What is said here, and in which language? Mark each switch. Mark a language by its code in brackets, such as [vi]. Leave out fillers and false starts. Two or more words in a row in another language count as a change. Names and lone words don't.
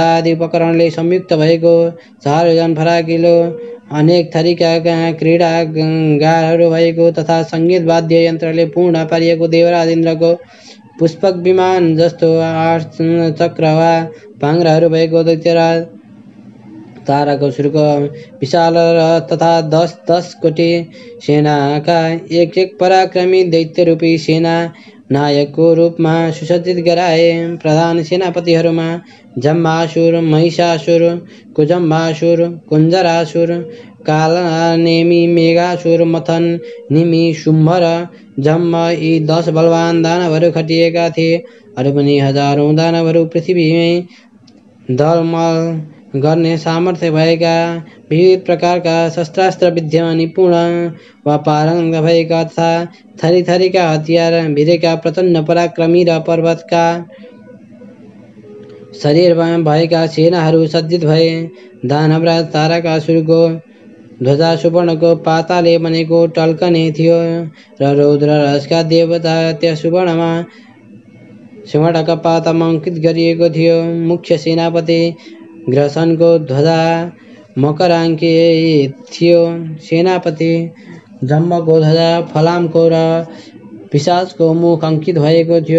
[ne] आदि उपकरणले संयुक्त भएको 4000 फराकिलो अनेक थरीका क्रीडा गारहरू भएको तथा सङ्गीत वाद्य यन्त्रले पूर्ण पारिएको देवराज इन्द्रको पुष्पक विमान जस्तो 8 चक्र वा पाङ्ग्राहरू भएको दैत्यराज तारकासुरको विशाल तथा 10 कोटी सेनाका एक पराक्रमी दैत्य रूपी सेना नायकको रूपमा सुसज्जित गराए। प्रधान सेनापतिहरूमा जम्बासुर, महिषासुर, कुजम्बासुर, कुञ्जरासुर, कालनेमी, मेघासुर, मथन, निमि, शुम्भ र जम्ब यी 10 बलवान दानवहरू खटिएका थिए। अरू पनि हजारौं दानवहरू पृथ्वीमै दलमल गर्ने सामर्थ्य भएका विविध प्रकारका शस्त्रास्त्र विद्यामा निपुण वा पारङ्गत भएका तथा थरी थरीका हतियार भिरेका प्रचण्ड पराक्रमी र पर्वतका शरीरमा भएका सेनाहरू सज्जित भए। दानवराज तारकासुरको ध्वजा सुवर्णको पाताले बनेको टल्कने थियो र रौद्र रसका देवता त्यस सुवर्णका पातामा अङ्कित गरिएको थियो। मुख्य सेनापति ग्रसनको ध्वजा मकराङ्कित थियो। सेनापति जम्बको ध्वजा फलामको र पिशाचको मुख अङ्कित भएको थियो।